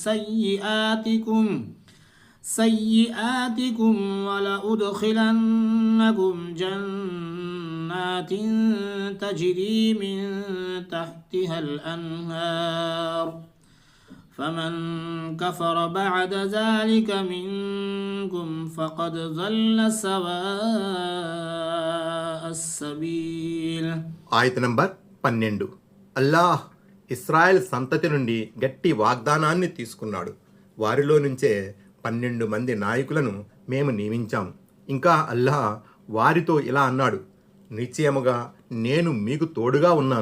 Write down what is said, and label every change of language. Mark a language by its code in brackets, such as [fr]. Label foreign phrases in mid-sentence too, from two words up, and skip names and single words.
[ar] سيئاتكم ولأدخلنكم جنات تجري من تحتها الأنهار فمن كفر بعد ذلك منكم فقد ضل سواء السبيل. [te] ఆయత నంబర్ 12. అల్లాహ్ ఇస్రాయెల్ సంతతి నుండి గట్టి వాగ్దానాన్ని తీసుకున్నాడు. వారిలో నుంచే 12 మంది నాయకులను మేము నియమించాం. ఇంకా అల్లాహ్ వారితో ఇలా అన్నాడు, నిశ్చయముగా నేను మీకు తోడుగా ఉన్నాను.